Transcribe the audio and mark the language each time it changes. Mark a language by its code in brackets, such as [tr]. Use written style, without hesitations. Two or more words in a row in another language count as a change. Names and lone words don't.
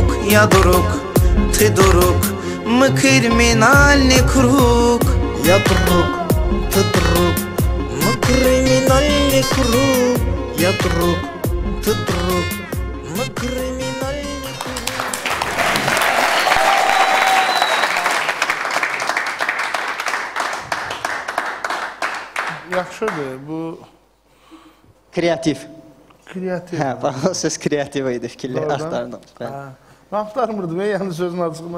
[ru] Я друг, ты друг, мы криминальный круг. Я друг, ты друг, мы криминальный круг. Я друг, ты друг. Мы криминальный круг. [az] Yaxşıdır, bu... Kreativ. Kreativ. Hə, bax, o söz kreativ idi, fikirlər axtardım. Mən axtarmırdım, yəni sözün açığından.